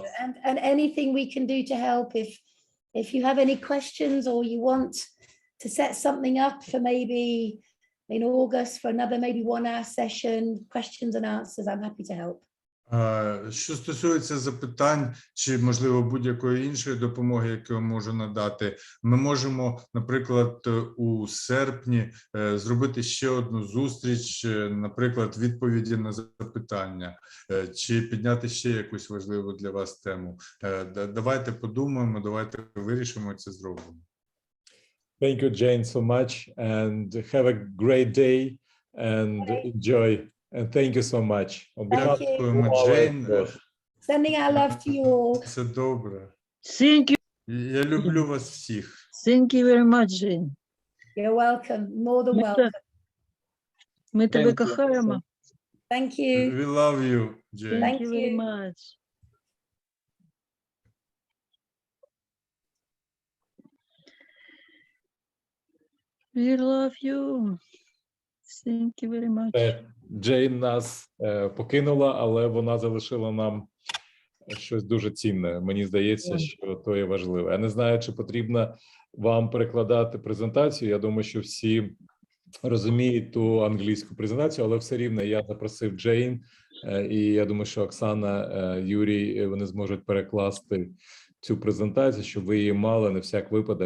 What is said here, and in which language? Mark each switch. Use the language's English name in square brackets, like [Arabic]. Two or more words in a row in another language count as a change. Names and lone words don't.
[English] And anything we can do to help, if you have any questions or you want to set something up for maybe in August for another maybe 1-hour session, questions and answers, I'm happy to help. [Ukrainian] Що стосується запитань чи, можливо, будь-якої іншої допомоги, яку я можу надати, ми можемо, наприклад, у серпні зробити ще одну зустріч, наприклад, відповіді на запитання, чи підняти ще якусь важливу для вас тему. Давайте подумаємо, давайте вирішимо, це зробимо. [English] Thank you, Jane, so much, and have a great day and enjoy. And thank you so much. [Ukrainian] Дякуємо, Джейн. [English] Sending our love to you all. [Ukrainian] Все добре. [English] Thank you. [Ukrainian] Я люблю вас всіх. [English] Thank you very much, Jane. You're welcome. More than welcome. [Ukrainian] Ми тебе кохаємо. [English] Thank you. We love you, Jane. Thank Thank you very you. much. We love you. Thank you very much. [Ukrainian] Джейн нас покинула, але вона залишила нам щось дуже цінне. Мені здається, що то є важливе. Я не знаю, чи потрібно вам перекладати презентацію. Я думаю, що всі розуміють ту англійську презентацію, але все рівно я запросив Джейн, і я думаю, що Оксана, Юрій, вони зможуть перекласти цю презентацію, щоб ви її мали на всяк випадок.